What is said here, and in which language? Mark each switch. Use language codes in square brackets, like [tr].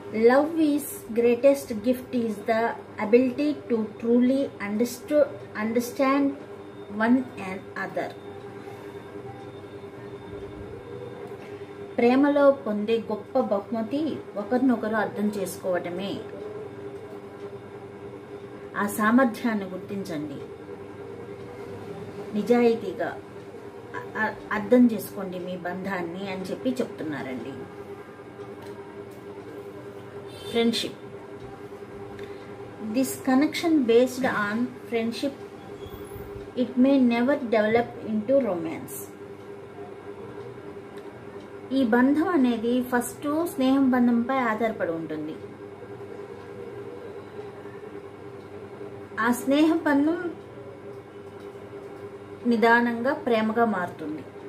[en] Love is greatest gift is the ability to truly understand one another. [te] ప్రేమలో పొందే గొప్ప బహుమతి ఒకరినొకరు అర్థం చేసుకోవటమే. ఆ సామర్థ్యాన్ని గుర్తించండి. నిజాయితీగా అర్థం చేసుకోండి మీ బంధాన్ని అని చెప్తున్నారండి. [en] Friendship. This connection based on friendship, it may never develop into romance. [te] ఈ బంధం అనేది ఫస్ట్ స్నేహం బంధంపై ఆధారపడి ఉంటుంది. ఆ స్నేహ బంధం నిదానంగా ప్రేమగా మారుతుంది.